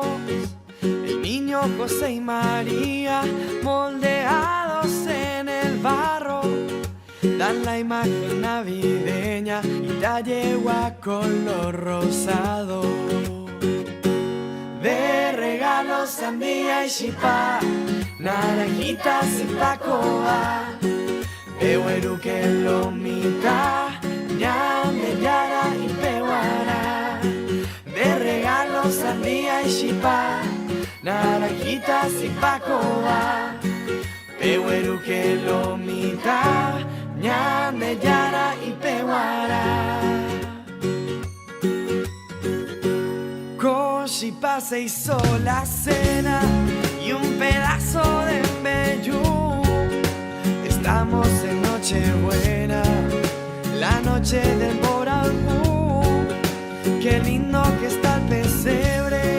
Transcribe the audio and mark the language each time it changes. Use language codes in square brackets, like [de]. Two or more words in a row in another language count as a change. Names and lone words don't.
[es] El niño José y María moldeados en el barro dan la imagen navideña y la yegua color rosado. De regalos sandía y chipá, naranjitas y pacoa, pehueruque lomita, [gn] ñande yara [es] y pehuara. De regalos sandía y chipá, naranjitas y pacoa, pehueruque lomita, [gn] ñande yara [es] y pehuara. Chipá se hizo la cena y un pedazo de embellú. Estamos en Nochebuena, la noche del Boralbú. Qué lindo que está el pesebre.